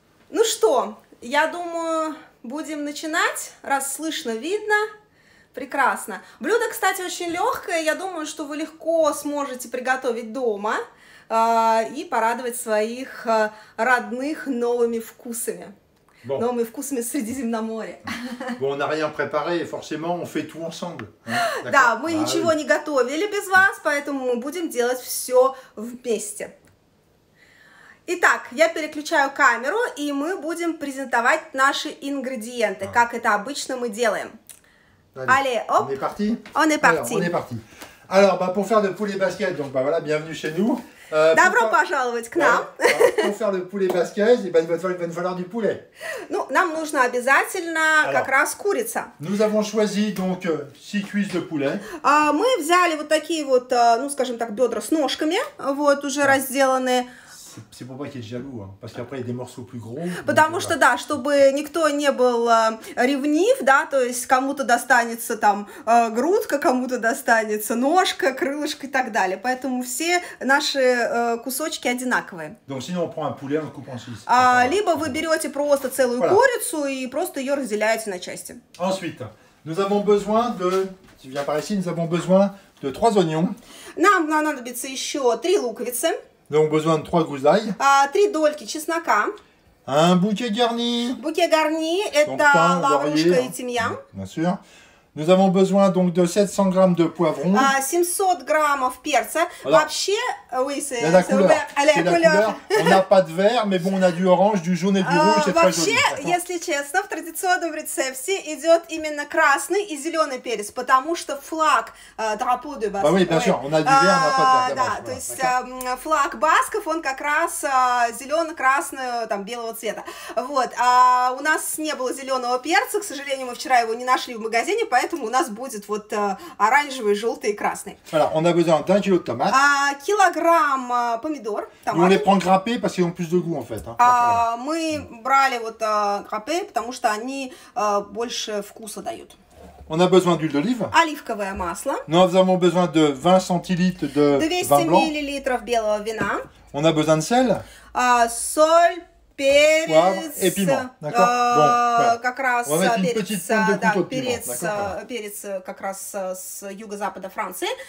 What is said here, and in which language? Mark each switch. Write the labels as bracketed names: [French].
[Russian] Ну что, я думаю, будем начинать, раз слышно, видно. Прекрасно. Блюдо, кстати, очень легкое. Я думаю, что вы легко сможете приготовить дома и порадовать своих родных новыми вкусами. [French] Bon. [Russian] Новыми вкусами Средиземноморья. [French] Bon, on n'a rien préparé, forcément, on fait tout ensemble. Hein, [Russian] Да, мы ничего не готовили без вас, поэтому мы будем делать все вместе. Итак, я переключаю камеру, и мы будем презентовать наши ингредиенты, как это обычно мы делаем. [French] Allez, hop. On est parti? On est parti. Alors, on est parti. Alors, bah, pour faire le poulet basquaise, donc bah, voilà, bienvenue chez nous. [Russian] Добро пожаловать к нам. [French] Pour faire le poulet basquaise, il va nous falloir du poulet. [Russian] Ну, нам нужно обязательно как раз курица. [French] Nous avons choisi donc 6 cuisses de poulet. [Russian] Мы взяли вот такие вот, ну, скажем так, бедра с ножками, вот, уже разделанные. [French] C'est pour pas qu'il y ait de jaloux, hein, parce qu'après il y a des morceaux plus gros. [Russian] Потому что, да, чтобы никто не был ревнив, да, то есть кому-то достанется там грудка, кому-то достанется ножка, крылышко и так далее. Поэтому все наши кусочки одинаковые. [French] Donc sinon on prend un poulet, on le coupe en 6. [Russian] Либо вы берете просто целую курицу и просто ее разделяете на части. [French] Ensuite, nous avons besoin de, tu viens par ici, nous avons besoin de 3 oignons. [Russian] Нам понадобится еще 3 луковицы. [French] Nous avons besoin de 3 gousses d'ail. [Russian] 3 дольки чеснока. [French] Un bouquet garni. [Russian] Bouquet garni, это лаврушка и тимьян. [French] Bien sûr. Nous avons besoin donc de 700 g de poivrons. [Russian] 700 граммов перца. [French] Alors, Вообще, oui, c'est la couleur. la couleur. On n'a pas de vert, mais bon, on a du orange, du jaune et du rouge, c'est très joli. [Russian] Вообще, если честно, в традиционном рецепте идет именно красный и зеленый перец, потому что флаг [French] drapeau de Basque. Ah oui, bien sûr, on a du vert, on n'a pas de vert. [Russian] Да, то есть флаг басков, он как раз зелено-красного, там, белого цвета. Вот, у нас не было зеленого перца, к сожалению, мы вчера его не нашли в магазине, поэтому у нас будет вот оранжевый, желтый и красный. [French] Alors, on a besoin d'un kilo de tomates. [Russian] Килограмм помидор, [French] On les prend râpés parce qu'ils ont plus de goût en fait. [Russian] Мы брали вот граппе, потому что они больше вкуса дают. [French] On a besoin d'huile d'olive. [Russian] Оливковое масло. [French] Nous avons besoin de 20 centilitres de [Russian] 200 [French] vin blanc. [Russian] миллилитров белого вина. [French] On a besoin de sel. [Russian] Соль, перец, [French] poivre et piment. D'accord. Bon, [Russian] как раз [French] on va mettre une [Russian] перец, [French] petite pointe de [Russian] да, [French] couteau de piment. D'accord. [Russian] перец как раз с юго-запада Франции.